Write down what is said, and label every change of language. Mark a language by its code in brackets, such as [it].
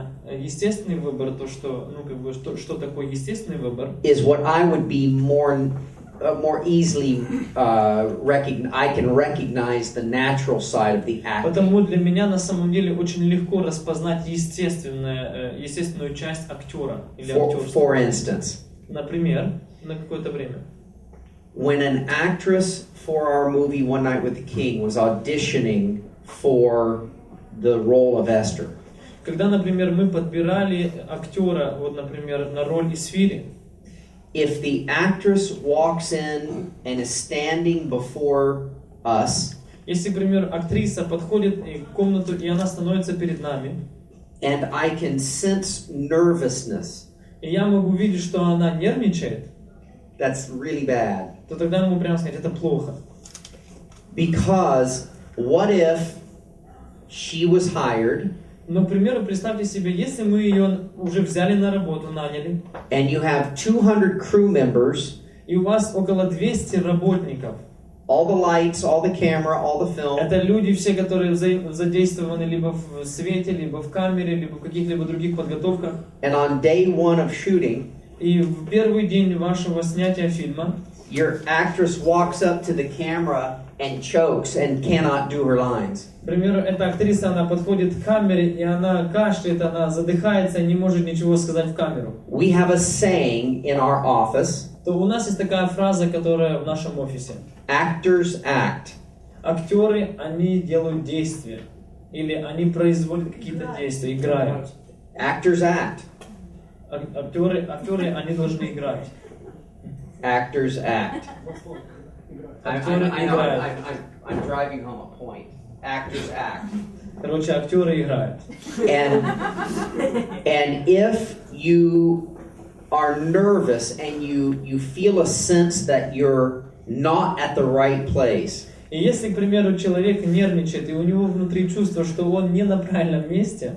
[ru] Естественный выбор, то что, ну как бы, что такое естественный выбор, [en] is what I would be more easily I can recognize the natural side of the acting. [ru] потому для меня на самом деле очень легко распознать естественную часть актера или актерства. [en] For instance, [ru] Например, на какое-то время. [en] when an actress for our movie One Night with the King was auditioning for the role of Esther, [ru] Когда, например, мы подбирали актера, вот, например, на роль Исфири, [en] if the actress walks in and is standing before us, [ru] если, например, актриса подходит в комнату, и она становится перед нами, [en] and I can sense nervousness, [ru] и я могу видеть, что она нервничает, [en] that's really bad. [ru] то тогда мы прямо сказать, это плохо. [en] Because what if she was hired, [ru] Но, к примеру, представьте себе, если мы ее уже взяли на работу, наняли, [en] and you have 200 crew members, [ru] и у вас около 200 работников, [en] all the lights, all the camera, all the film, [ru] это люди все, которые задействованы либо в свете, либо в камере, либо в каких-либо других подготовках, [en] and on day one of shooting, [ru] и в первый день вашего снятия фильма [en] your actress walks up to the camera and chokes and cannot do her lines. [ru] К примеру, эта актриса, она подходит к камере, и она кашляет, она задыхается, и не может ничего сказать в камеру. [en] We have a saying in our office, [ru] То у нас есть такая фраза, которая в нашем офисе. [en] actors act. [ru] Актеры, они делают действия. Или они производят какие-то действия, играют. [en] Actors act. [ru] Актеры, они должны играть. [en] Actors act. [ru] Актеры играют. [en] I'm driving home a point. Actors act. [ru] Короче, актеры играют. [en] And if you are nervous and you feel a sense that you're not at the right place, [ru] И если, к примеру, человек нервничает, и у него внутри чувство, что он не на правильном месте,